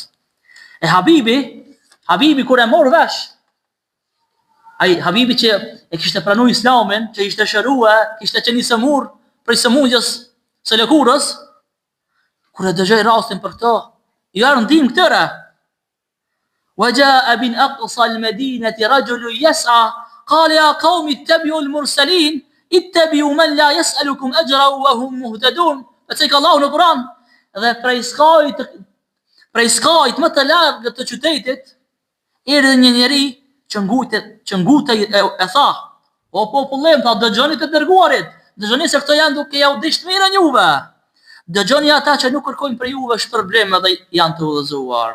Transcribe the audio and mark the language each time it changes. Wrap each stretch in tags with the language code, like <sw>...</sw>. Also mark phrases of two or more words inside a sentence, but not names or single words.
<sq>E Habibi kur e mor vesh, ai Habibi që e kishte pranuar Islamin, që ishte shëruar, kishte qenë i sëmur prej sëmundjes së lëkurës, kur e dëgjoi rastin për këto, i ardhi ndim këtyre.</sq> <ar>وجاء من أقصى المدينة رجل يسعى قال يا قوم اتبعوا المرسلين اتبعوا من لا يسألكم أجرا وهم مهتدون.</ar> <sq>Tek Allahu në Kur'an, dhe prej skajt më të largët të qytetit erdhi një njeri që ngutej e tha: "O popullem, ta dëgjoni të dërguarit, dëgjoni se këto janë duke ja u dish mirën juve. Dëgjoni ata që nuk kërkojnë për juve shpërblim dhe janë të udhëzuar."</sq>